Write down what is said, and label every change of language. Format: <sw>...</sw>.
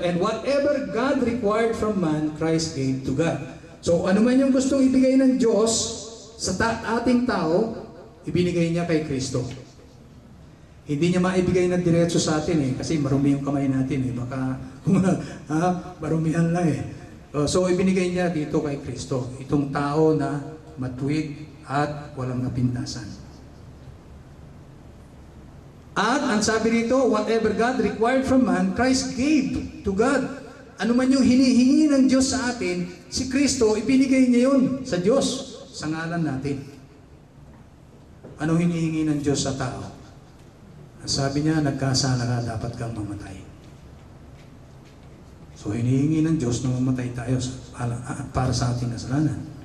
<en>And whatever God required from man, Christ gave to God.</en> <tl>So, ano man yung gustong ibigay ng Diyos sa ating tao, ibinigay niya kay Kristo. Hindi niya maibigay na diretso sa atin kasi marumi yung kamay natin baka marumihan lang So, ibinigay niya dito kay Kristo. Itong tao na matuwid at walang napintasan. At ang sabi rito,</tl> <en>whatever God required from man, Christ gave to God.</en> <tl>Ano man yung hinihingi ng Diyos sa atin, si Kristo, ibinigay niya yun sa Diyos, sa ngalan natin. Anong hinihingi ng Diyos sa tao? Ang sabi niya, nagkasala ka, dapat kang mamatay. So hinihingi ng Diyos na mamatay tayo para sa ating kasalanan.</tl>